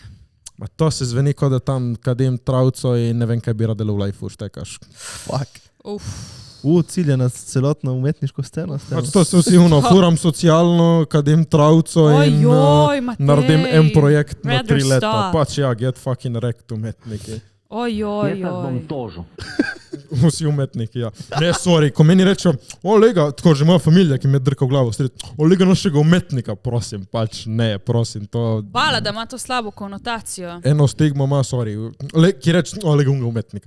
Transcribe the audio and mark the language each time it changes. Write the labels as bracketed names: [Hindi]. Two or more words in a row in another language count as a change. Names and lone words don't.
[Slovenian] To se zveni, kot da tam kadim travco in ne vem, kaj bi radilo v lifeu, štekaš. [English] Fuck. [Slovenian] Cilje na celotno umetniško sceno. To se vsi furam socialno, kadim travco in naredim en projekt na 3 leta. Pač ja, [English] get fucking wrecked umetniki. [Slovenian] Jaz bom tožil. Vsi umetniki, ja. Ne, sorry, ko meni rečem, lega, tako že moja familija, ki me drka v glavo, lega našega umetnika, prosim, pač ne, prosim, to... Hvala, da ima to slabo konotacijo. Eno stigmo ima, sorry, ki reče, lega unga umetnika.